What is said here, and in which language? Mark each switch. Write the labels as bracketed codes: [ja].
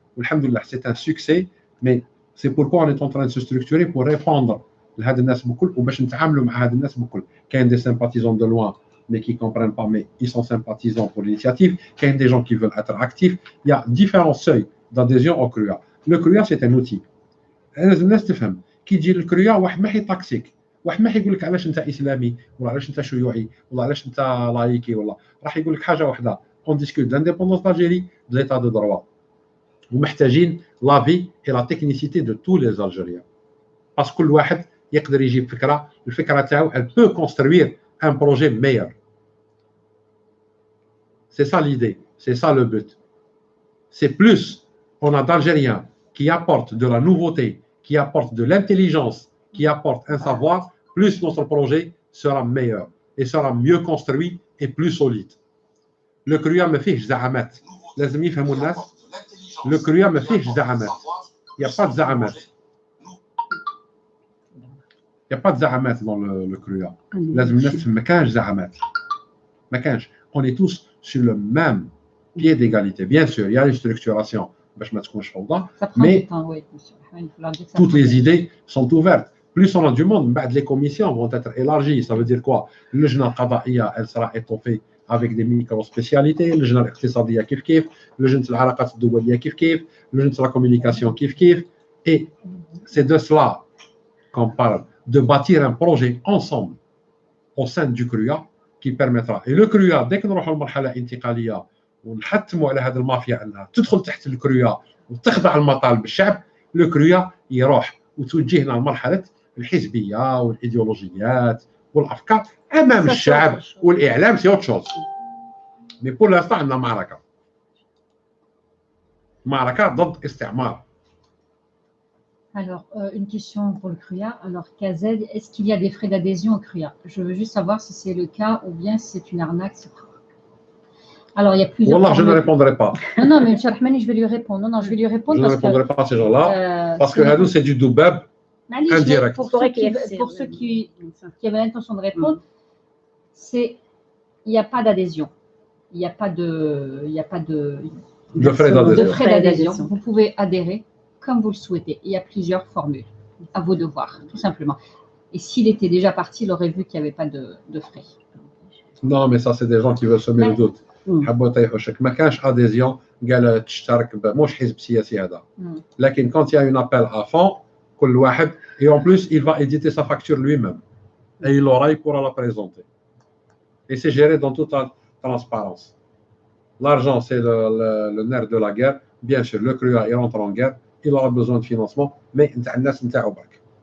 [fr] Alhamdoulilah, c'est un succès, mais c'est pourquoi on est en train de se structurer pour répondre à [ar] هاد الناس بكل وباش نتعاملوا مع هاد الناس بكل. [fr] كاين des sympathisants de loin mais qui ne comprennent pas, mais ils sont sympathisants pour l'initiative. Il y a des gens qui veulent être actifs. Il y a différents seuils d'adhésion au CRUA. Le CRUA, c'est un outil. [ar] الناس تفهم كي تجي للكريا واحد ما حيطاكسيك, واحد ما حيقول لك علاش انت اسلامي ولا علاش انت شيوعي ولا علاش انت لايكي, ولا راح يقول لك حاجه واحده, [fr] on discute de l'indépendance d'Algérie, de l'état de droit. [ar] ومحتاجين [fr] l'avis et la technicité de tous les Algériens. Parce que [ar] كل واحد يقدر يجيب فكرة، الفكرة تاعو [fr] elle peut construire un projet meilleur. C'est ça l'idée, c'est ça le but. C'est plus on a d'Algériens qui apportent de la nouveauté, qui apportent de l'intelligence, qui apportent un savoir, plus notre projet sera meilleur et sera mieux construit et plus solide. [ar] Le CRUA ما فيهش زعامات، لازم يفهموا الناس. Le CRUA ما فيهش زعامات. [fr] Il n'y a pas de زعامات. Il n'y a pas de زعامات dans le CRUA. [ar] لازم الناس تفهم ما كانش زعامات. ما كانش. [fr] On est tous sur le même pied d'égalité. Bien sûr, il y a une structuration [ar] باش ما تكونش فوضى. [fr] Mais toutes les idées sont ouvertes. Plus on a du monde, les commissions vont être élargies. Ça veut dire quoi? Le journal Qadaiya, elle sera étoffée avec des micro-spécialités. Le journal Iqtisadiya kif kif, le journal Al-Alaqat Al-Doualiya kif kif, le journal la communication kif kif. Et c'est de cela qu'on parle, de bâtir un projet ensemble au sein du CRUA qui permettra. Et le CRUA, dès que nous aurons une marhala intiqaliya, [ar] ونحتموا على هذه المافيا انها تدخل تحت الكريا وتخضع المطالب الشعب، لو كريا يروح وتوجهنا لمرحله الحزبيه والايديولوجيات والافكار امام الشعب والاعلام. سي اوت شوز. مي بور لانستون عندنا معركه ضد استعمار. [fr] Alors, une question pour le CRUA. Alors, KZ, est-ce qu'il y a des frais d'adhésion au CRUA? Je veux juste savoir si c'est le cas ou bien si c'est une arnaque. Alors, il y a plusieurs. Wallah, je ne répondrai pas. Non, mais M. Rahmani, je vais lui répondre. Non, je vais lui répondre. Je ne répondrai pas à ces gens-là. Parce que Hadou, c'est du doubab indirect. Pour ceux qui avaient l'intention de répondre, il n'y a pas d'adhésion. Il n'y a pas de frais d'adhésion. Vous pouvez adhérer comme vous le souhaitez. Il y a plusieurs formules. À vos devoirs, tout simplement. Et s'il était déjà parti, il aurait vu qu'il n'y avait pas de frais. Non, mais ça, c'est des gens qui veulent semer le doute. [ar] حبوا يطيحوشك. ما كانش اديزيون قال تشترك مش حزب سياسي هذا. [fr] لكن quand il y a une appel à fond [ar] كل واحد [fr] et en plus il va éditer sa facture lui-même et il aura, il pourra la présenter. Et c'est géré dans toute la transparence. L'argent, c'est le nerf de la guerre. Bien sûr, le CRUA il rentre en guerre, il aura besoin de financement, mais [ar] الناس نتاعو برك.